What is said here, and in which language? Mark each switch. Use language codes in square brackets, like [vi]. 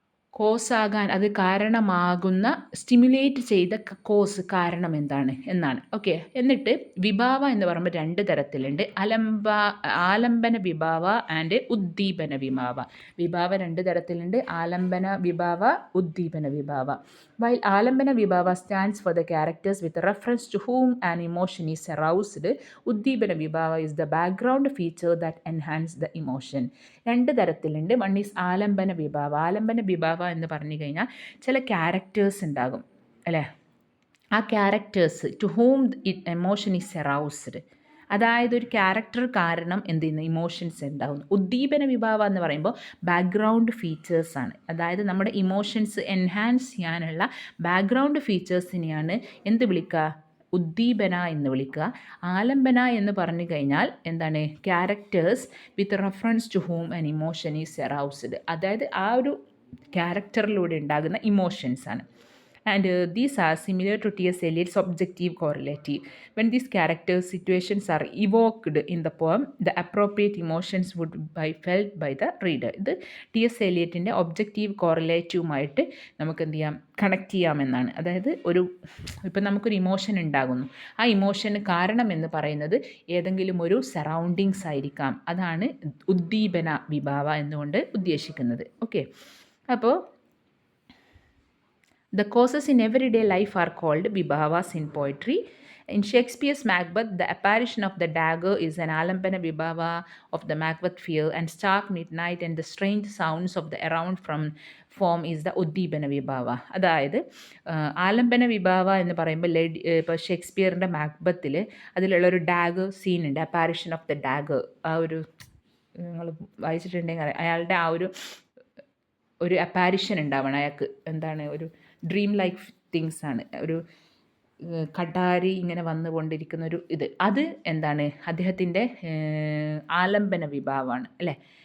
[ml] കോസാകാൻ, അത് കാരണമാകുന്ന, സ്റ്റിമുലേറ്റ് ചെയ്ത കോസ്, കാരണം എന്താണ് എന്നാണ്. ഓക്കെ, എന്നിട്ട് വിഭാവ എന്ന് പറയുമ്പോൾ രണ്ട് തരത്തിലുണ്ട്. ആലംബന വിഭാവ ആൻഡ് ഉദ്ദീപന വിഭാവ. വിഭാവ രണ്ട് തരത്തിലുണ്ട്, ആലംബന വിഭാവ, ഉദ്ദീപന വിഭാവ. [en] While ആലംബന വിഭാവ stands for the characters with reference to whom an emotion is aroused, ഉദ്ദീപന വിഭാവ is the background feature that enhance the emotion. [ml] രണ്ട് തരത്തിലുണ്ട്. [en] one is [ml] ആലംബന വിഭാവ. ആലംബന വിഭാവ എന്ന് പറഞ്ഞു കഴിഞ്ഞാൽ ചില ക്യാരക്ടേഴ്സ് ഉണ്ടാകും അല്ലേ? ആ characters [en] to whom emotion is aroused, [ml] അതായത് ഒരു ക്യാരക്ടർ കാരണം എന്ത് ചെയ്യുന്നു, ഇമോഷൻസ് ഉണ്ടാകുന്നു. ഉദ്ദീപന വിഭാവ എന്ന് പറയുമ്പോൾ ബാക്ക്ഗ്രൗണ്ട് ഫീച്ചേഴ്സാണ്. അതായത് നമ്മുടെ ഇമോഷൻസ് എൻഹാൻസ് ചെയ്യാനുള്ള ബാക്ക്ഗ്രൗണ്ട് ഫീച്ചേഴ്സിനെയാണ് എന്ത് വിളിക്കുക, ഉദ്ദീപന എന്ന് വിളിക്കുക. ആലംബന എന്ന് പറഞ്ഞു കഴിഞ്ഞാൽ എന്താണ്, [en] characters with reference to whom an emotion is aroused, [ml] അതായത് ആ ഒരു ക്യാരക്ടറിലൂടെ ഉണ്ടാകുന്ന ഇമോഷൻസാണ്. [en] And these are similar to T.S. Eliot's objective correlative. When these character situations are evoked in the poem, the appropriate emotions would be felt by the reader. [ml] ഇത് T.S. Eliotൻ്റെ objective കോറിലേറ്റീവുമായിട്ട് നമുക്ക് എന്ത് ചെയ്യാം, connect ചെയ്യാമെന്നാണ്. അതായത് ഇപ്പം നമുക്കൊരു ഇമോഷൻ ഉണ്ടാകുന്നു, ആ ഇമോഷന് കാരണം എന്ന് പറയുന്നത് ഏതെങ്കിലും ഒരു സറൗണ്ടിങ്സ് ആയിരിക്കാം. അതാണ് ഉദ്ദീപന വിഭാവ എന്നുകൊണ്ട് ഉദ്ദേശിക്കുന്നത്. ഓക്കെ, അപ്പോൾ [en] the causes in everyday life are called vibhavas in poetry. In Shakespeare's Macbeth, the apparition of the dagger is an alambana vibhava of the Macbeth fear, and stark midnight and the strange sounds of the around form is the uddibana vibhava. [ml] അതായത് ആലംബന വിഭാവ എന്ന് പറയുമ്പോൾ ഇപ്പോൾ ഷേക്സ്പിയറിൻ്റെ മാക്ബത്തിൽ അതിലുള്ളൊരു dagger സീനുണ്ട്, [en] Apparition of the dagger. [ml] ആ ഒരു നിങ്ങൾ വായിച്ചിട്ടുണ്ടെങ്കിൽ അയാളുടെ ആ ഒരു അപ്പാരിഷൻ ഉണ്ടാവണം അയാൾക്ക്. എന്താണ്, ഒരു [en] dream like things [ml] ആണ്, ഒരു കടാരി ഇങ്ങനെ വന്നുകൊണ്ടിരിക്കുന്ന ഒരു അത് എന്താണ്, അദ്ദേഹത്തിൻ്റെ ആലംബന വിഭാവമാണ് അല്ലേ?